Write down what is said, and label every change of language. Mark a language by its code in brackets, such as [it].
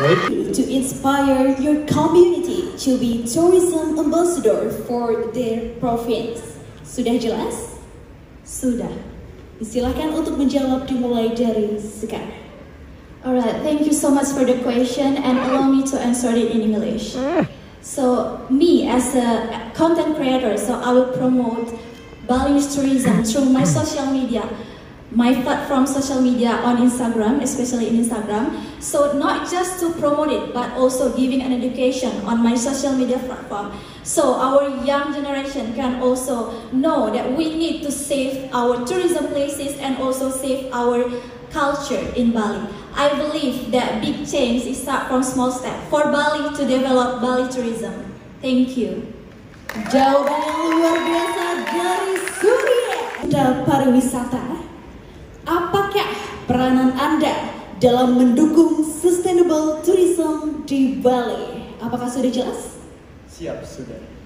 [en] To inspire your community to be tourism ambassador for their province. [id] Sudah jelas? Sudah. Silakan untuk menjawab dimulai dari sekarang. [en] Alright, thank you so much for the question and allow me to answer it in English. So, me as a content creator, so I will promote Bali's tourism through my social media. My platform social media on Instagram, especially in Instagram. So not just to promote it, but also giving an education on my social media platform. So our young generation can also know that we need to save our tourism places and also save our culture in Bali. I believe that big change is start from small step for Bali to develop Bali tourism. Thank you. [id] Jawaban yang luar biasa dari Surya. Pariwisata. Apakah peranan Anda dalam mendukung sustainable tourism di Bali? Apakah sudah jelas? Siap, sudah.